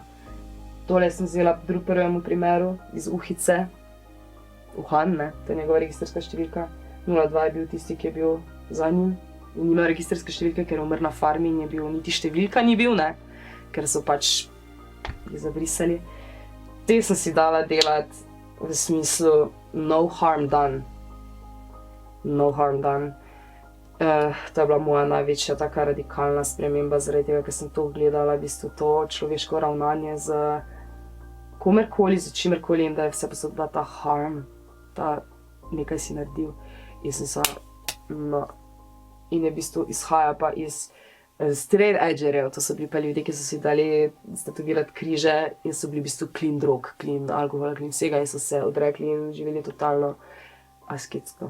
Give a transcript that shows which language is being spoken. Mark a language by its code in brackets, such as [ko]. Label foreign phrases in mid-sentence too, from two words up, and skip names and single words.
[sl] Tole sem vzela v prvemu primeru iz Uhice, Uhan, ne, to je njegova registrska številka. 02 je bil tisti, ki je bil za njim in nima registrske številke, ker je umrl na farmi in je bil, niti številka ni bil, ne, ker so pač jih zabrisali. Te sem si dala delati v smislu [en] no harm done. No harm done. [sl] To je bila moja največja taka radikalna sprememba, zaradi tega, ker sem to gledala, v bistvu to človeško ravnanje z komerkoli, z čimerkoli in da je vse posod bila ta harm, ta nekaj si naredil. In sem se, no, in je v bistvu izhaja pa iz straight edgerjev, to so bili pa ljudje, ki so si dali statovirati križe in so bili v bistvu clean drog, clean alkohol, clean vsega in so se odrekli in živeli totalno asketsko.